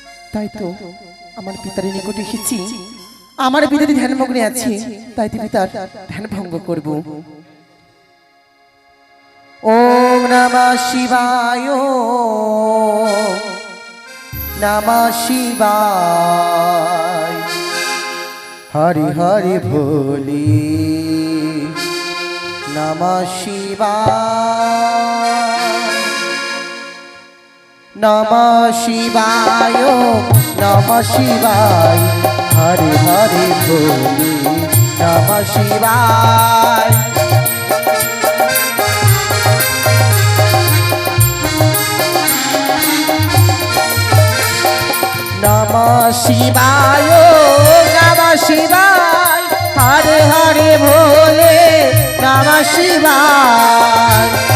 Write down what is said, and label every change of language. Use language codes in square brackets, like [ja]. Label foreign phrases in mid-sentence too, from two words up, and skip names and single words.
[bn] তাই তো আমার পিতার নিকটে এসেছি, আমার পিতার ধ্যানমগ্নে আছে, তাই তো পিতার ধ্যান ভঙ্গ করব। [sa] ওম নমঃ শিবায়, নমঃ শিবায়, হরি হরি ভোলে নমঃ শিবায়, নমঃ শিবায়, নমঃ শিবায়, হরি হরি ভোলে নমঃ শিবায়। নমঃ শিবায়, নমঃ শিবায়, হরে হরে ভোলে নমঃ শিবায়।